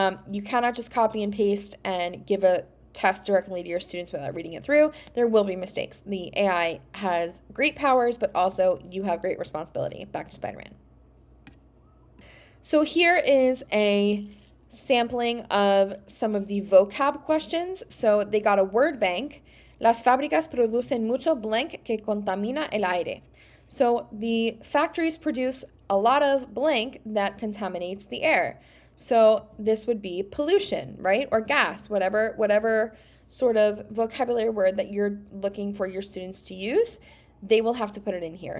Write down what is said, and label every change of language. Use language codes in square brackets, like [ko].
[en] You cannot just copy and paste and give a test directly to your students without reading it through. There will be mistakes. The AI has great powers, but also you have great responsibility. Back to Spider-Man. So here is a sampling of some of the vocab questions. So they got a word bank. [es] Las fábricas producen mucho blank que contamina el aire. [en] So the factories produce a lot of blank that contaminates the air. So this would be pollution, right? Or gas, whatever sort of vocabulary word that you're looking for your students to use, they will have to put it in here.